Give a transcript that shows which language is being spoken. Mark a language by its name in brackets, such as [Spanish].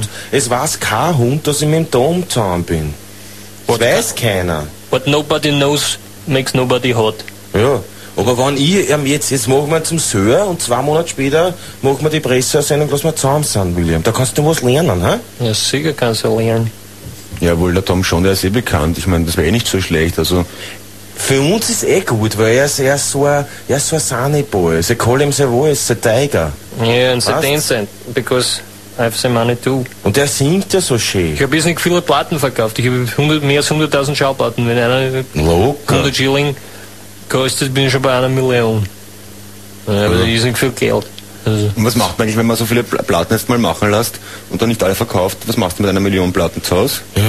[German] Es weiß kein Hund, dass ich mit dem Dom zusammen bin. Das weiß keiner. [English] What nobody knows makes nobody hot. [German] Ja. Aber wenn ich, jetzt machen wir zum Söhr und zwei Monate später machen wir die Presseaussendung, dass wir zusammen sind, William. Da kannst du was lernen, hä? Ja, sicher kannst du lernen. Jawohl, der Tom schon, der ist eh bekannt. Ich meine, das wäre eh nicht so schlecht, also. Für uns ist eh gut, weil er ist so ein Sunny-Boy. [English] They call him the voice, the tiger. Yeah, and the dancer, because I have the money too. [German] Und der singt ja so schön. Ich habe jetzt nicht viele Platten verkauft. Ich habe mehr als 100.000 Schallplatten, wenn einer 100 Schilling kostet, bin ich schon bei 1 Million. Aber ja, das ist nicht viel Geld. Also. Und was macht man eigentlich, wenn man so viele Platten erstmal machen lässt und dann nicht alle verkauft? Was machst du mit 1 Million Platten zu Hause?